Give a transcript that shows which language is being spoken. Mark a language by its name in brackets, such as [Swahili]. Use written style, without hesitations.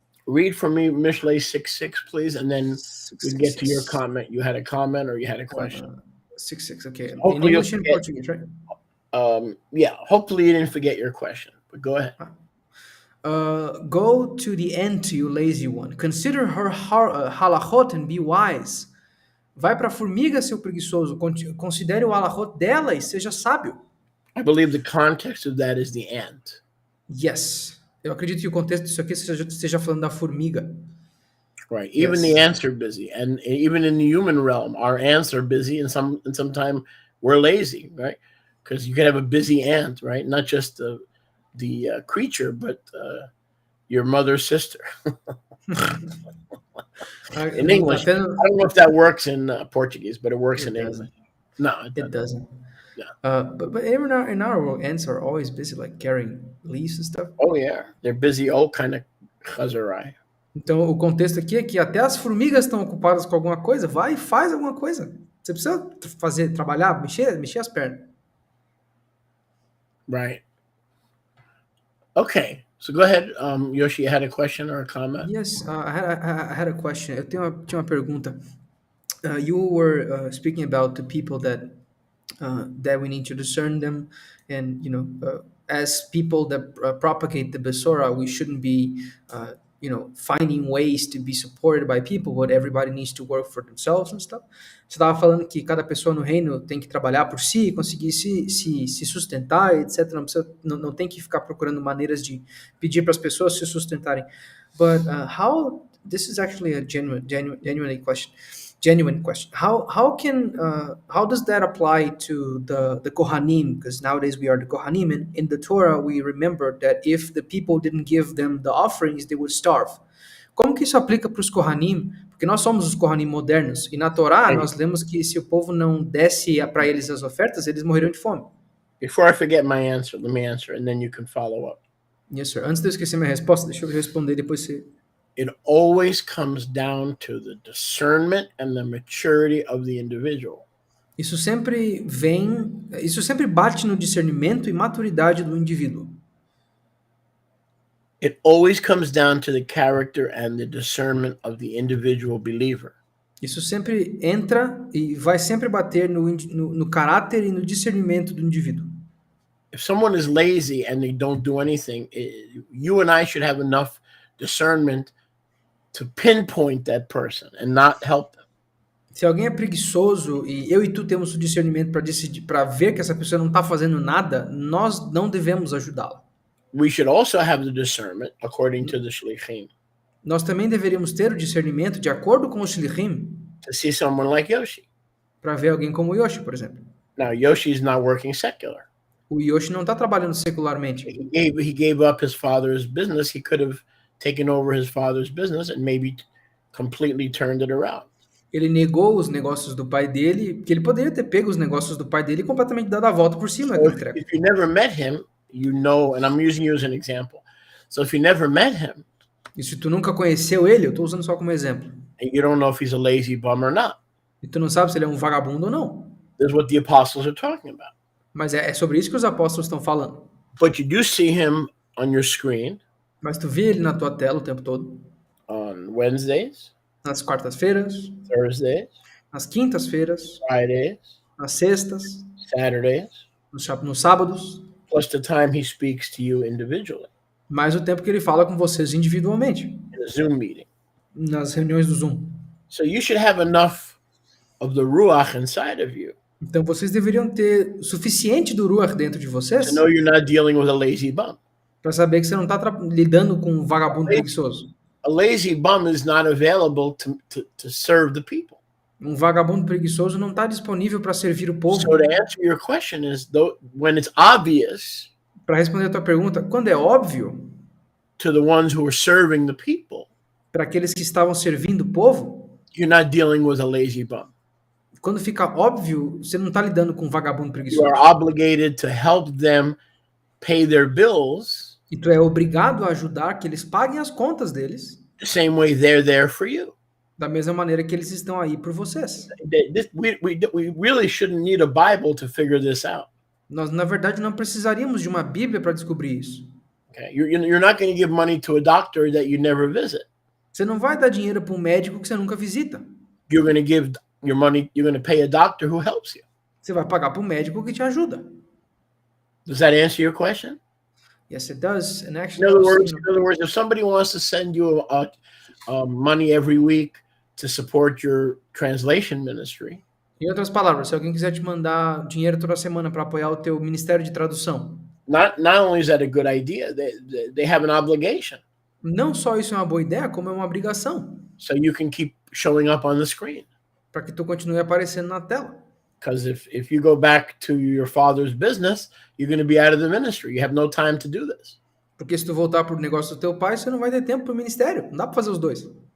[English] Read for me Mishlei 6:6, please, and then we get to your comment. You had a comment or you had a question? 6:6, okay. In Hopefully English and you'll Portuguese, right? Yeah, hopefully you didn't forget your question, but go ahead. Go to the end, you lazy one. Consider her halachot and be wise. [Portuguese] Vai para a formiga, seu preguiçoso. Considere o halachot dela e seja sábio. [English] I believe the context of that is the ant. Yes. [Portuguese] Eu acredito que o contexto disso aqui esteja falando da formiga. [English] Right. Even Yes. the ants are busy. And even in the human realm, our ants are busy and sometimes we're lazy, right? Because you can have a busy ant, right? Not just the creature, but your mother's sister. In English, I don't know if that works in Portuguese, but it works in English. No, It doesn't. Yeah. But in our world, ants are always busy, like carrying leaves and stuff. Oh yeah, they're busy. All kind of chazarai. [Portuguese] Então, o contexto aqui é que até as formigas estão ocupadas com alguma coisa. Vai e faz alguma coisa. Você precisa trabalhar, mexer as pernas. [English] Right. Okay. So go ahead, Yoshi. You had a question or a comment? Yes, I had a question. [Portuguese] Tinha uma pergunta. [English] You were speaking about the people that we need to discern them, and as people that propagate the Besora, we shouldn't be finding ways to be supported by people, but everybody needs to work for themselves and stuff. [Portuguese] Você estava falando que cada pessoa no reino tem que trabalhar por si, conseguir se sustentar, etc. Não tem que ficar procurando maneiras de pedir para as pessoas se sustentarem. [English] But how? This is actually a genuine question. How does that apply to the Kohanim? Because nowadays we are the Kohanim, and in the Torah we remember that if the people didn't give them the offerings, they would starve. [Portuguese] Como que isso aplica para os Kohanim? Porque nós somos os Kohanim modernos, e na Torá nós lemos que se o povo não desse para eles as ofertas, eles morreriam de fome. [English] Before I forget my answer, let me answer, and then you can follow up. Yes, sir. [Portuguese] Antes de eu esquecer minha resposta, deixa eu responder, depois você... [English] It always comes down to the discernment and the maturity of the individual. [Portuguese] Isso sempre bate no discernimento e maturidade do indivíduo. [English] It always comes down to the character and the discernment of the individual believer. [Portuguese] Isso sempre entra e vai sempre bater no caráter e no discernimento do indivíduo. [English] If someone is lazy and they don't do anything, you and I should have enough discernment to pinpoint that person and not help them. [Portuguese] Se alguém é preguiçoso e eu e tu temos o discernimento para decidir, para ver que essa pessoa não está fazendo nada, nós não devemos ajudá-la. [English] We should also have the discernment, according to the Shlichim, [Portuguese] Nós também deveríamos ter o discernimento, de acordo com o Shlichim, [English] to see someone like Yoshi. [Portuguese] para ver alguém como o Yoshi, por exemplo. [English] Now, Yoshi is not working secular. [Portuguese] O Yoshi não está trabalhando secularmente. [English] He gave up his father's business. He could have taken over his father's business and maybe completely turned it around. [Portuguese] Ele negou os negócios do pai dele, porque ele poderia ter pego os negócios do pai dele e completamente dado a volta por cima. [English] So if you never met him, you know, and I'm using you as an example. So if you never met him, [Portuguese] E se tu nunca conheceu ele, eu estou usando só como exemplo, [English] and you don't know if he's a lazy bum or not, [Portuguese] e tu não sabe se ele é um vagabundo ou não, [English] this is what the apostles are talking about. [Portuguese] mas é sobre isso que os apóstolos estão falando. [English] But you do see him on your screen [Portuguese] Mas tu vê ele na tua tela o tempo todo, [English] on Wednesdays, [Portuguese] nas quartas-feiras, [English] Thursdays, [Portuguese] nas quintas-feiras, [English] Fridays, [Portuguese] nas sextas, [English] Saturdays, [Portuguese] nos sábados, [English] plus the time he speaks to you individually [Portuguese] mais o tempo que ele fala com vocês individualmente, [English] in a Zoom meeting. [Portuguese] nas reuniões do Zoom. [English] So you should have enough of the Ruach inside of you [Portuguese] Então vocês deveriam ter o suficiente do Ruach dentro de vocês [English] to know you're not dealing with a lazy bum. [Portuguese] para saber que você não está lidando com um vagabundo preguiçoso. [English] A lazy bum is not available to serve the people. [Portuguese] Um vagabundo preguiçoso não está disponível para servir o povo. [English] So to answer your question is, when it's obvious [Portuguese] Para responder a tua pergunta, quando é óbvio [English] to the ones who are serving the people, [Portuguese] para aqueles que estavam servindo o povo, [English] you're not dealing with a lazy bum. [Portuguese] quando fica óbvio, você não está lidando com um vagabundo [English] You [Portuguese] preguiçoso. [English] are obligated to help them pay their bills [Portuguese] E tu é obrigado a ajudar que eles paguem as contas deles [English] the same way they're there for you. [Portuguese] da mesma maneira que eles estão aí por vocês. [English] We really shouldn't need a Bible to figure this out. [Portuguese] Nós, na verdade, não precisaríamos de uma Bíblia para descobrir isso. [English] Okay, you're not going to give money to a doctor that you never visit. [Portuguese] Você não vai dar dinheiro para um médico que você nunca visita. [English] You're going to give your money. You're going to pay a doctor who helps you. [Portuguese] Você vai pagar para um médico que te ajuda. [English] Does that answer your question? Yes, it does. And In actually, other words, if somebody wants to send you money every week to support your translation ministry, [Portuguese] em outras palavras, se alguém quiser te mandar dinheiro toda semana para apoiar o teu ministério de tradução, [English] not only is that a good idea, they have an obligation. [Portuguese] não só isso é uma boa ideia, como é uma obrigação, [English] So you can keep showing up on the screen. [Portuguese] para que tu continue aparecendo na tela. [English] Because if you go back to your father's business, you're going to be out of the ministry. You have no time to do this. [Portuguese] Porque se tu voltar pro negócio do teu pai, você não vai ter tempo pro ministério. Não dá para fazer os dois.